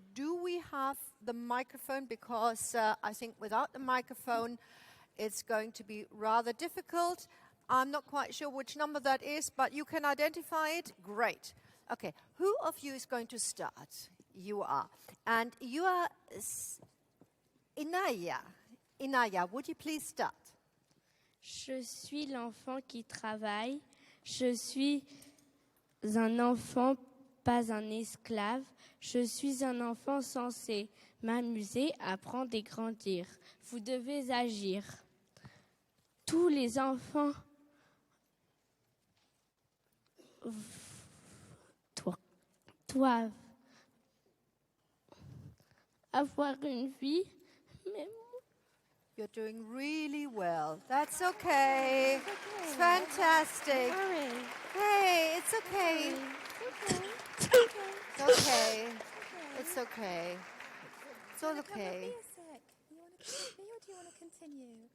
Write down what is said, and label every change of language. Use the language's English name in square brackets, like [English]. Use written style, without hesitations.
[English] Do we have the microphone? Because I think without the microphone it's going to be rather difficult. I'm not quite sure which number that is, but you can identify it? Great. Okay, who of you is going to start? You are. And you are Inaya. Inaya, would you please start? [French] Je suis l'enfant qui travaille. Je suis un enfant, pas un esclave. Je suis un enfant censé m'amuser, apprendre et grandir. Vous devez agir. Tous les enfants doivent avoir une vie, mais [English] You're doing really well. That's okay. It's fantastic. Hey, it's okay. It's okay. It's okay. It's all okay. You want to continue or do you want to continue?